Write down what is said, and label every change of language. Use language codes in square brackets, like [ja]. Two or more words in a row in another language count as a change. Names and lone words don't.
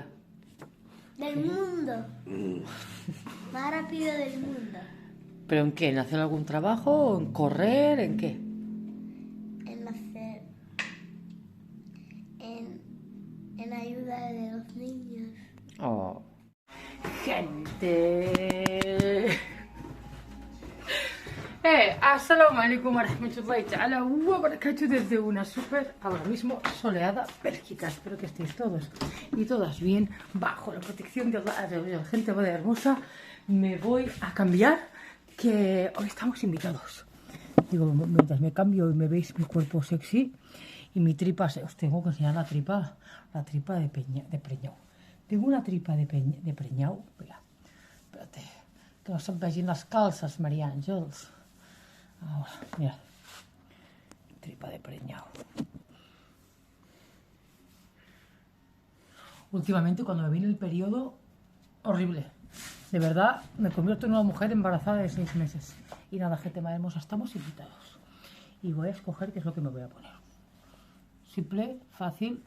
[es] Del mundo. Más rápido del mundo. ¿Pero en qué? ¿En hacer algún trabajo? ¿En correr? ¿En qué? En hacer... En ayuda de los niños. Oh. Gente. [ar] السلام عليكم ورحمة الله تعالى وبركاته [es] desde una súper, ahora mismo, soleada Bélgica. Espero que estéis todos y todas bien, bajo la protección de la gente muy hermosa. Me voy a cambiar, que hoy estamos invitados. Digo, mientras me cambio y me veis mi cuerpo sexy y mi tripa, os tengo que enseñar la tripa de preñau. Tengo una tripa de preñau, mira, espérate, [ca] que no se'm vegin les calces, Maria Àngels. [es] Ahora, mira, tripa de preñau. Últimamente, cuando me viene el periodo, horrible. De verdad, me convierto en una mujer embarazada de 6 meses. Y nada, gente más hermosa, estamos invitados. Y voy a escoger qué es lo que me voy a poner.